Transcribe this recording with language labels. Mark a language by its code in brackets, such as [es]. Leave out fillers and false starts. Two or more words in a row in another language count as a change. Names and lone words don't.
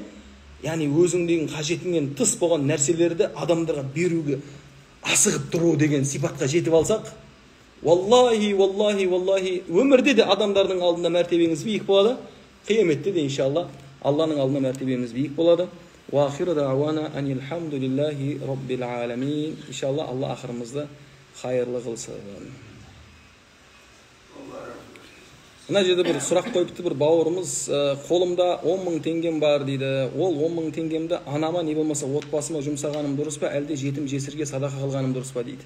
[kk] Яғни өзіңдегі қажетіңнен тыс болған нәрселерді адамдарға беруге асығып тұру деген сипатқа жетіп алсақ, валлахи, өмірде де адамдардың алдында мәртебеңіз биік болады, қияметте де иншалла Алланың алдында мәртебеміз биік болады. [ar] وآخر دعوانا أن الحمد لله رب العالمين. [kk] Иншалла Алла ақырымызды хайырлы қылсын. Мына жерде бір сұрақ қойыпты бір бауырымыз, қолымда 10.000 теңгем бар дейді. Ол 10.000 теңгемді анама не болмаса отбасыма жұмсағаным дұрыс па, әлде жетім жесірге садақа қылғаным дұрыс па дейді.